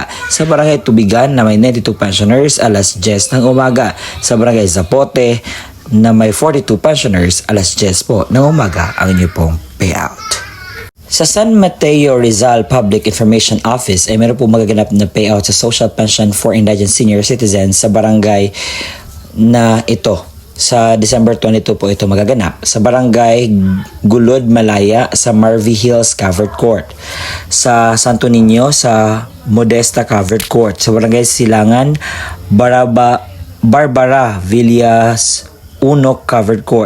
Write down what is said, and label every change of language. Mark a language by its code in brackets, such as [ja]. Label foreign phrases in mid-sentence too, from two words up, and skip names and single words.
[tl] Sa Barangay Tubigan na may 92 pensioners, alas 10 ng umaga. Sa Barangay Zapote na may 42 pensioners, alas 10 po ng umaga ang inyo pong payout. Sa San Mateo Rizal Public Information Office ay meron po magaganap na payout sa [en] social pension for indigent senior citizens [tl] sa barangay na ito. Sa December 22 po ito magaganap. Sa barangay Gulod Malaya sa Marvy Hills Covered Court. Sa Santo Niño sa Modesta Covered Court. Sa barangay Silangan Barbara Villas Unok Covered Court.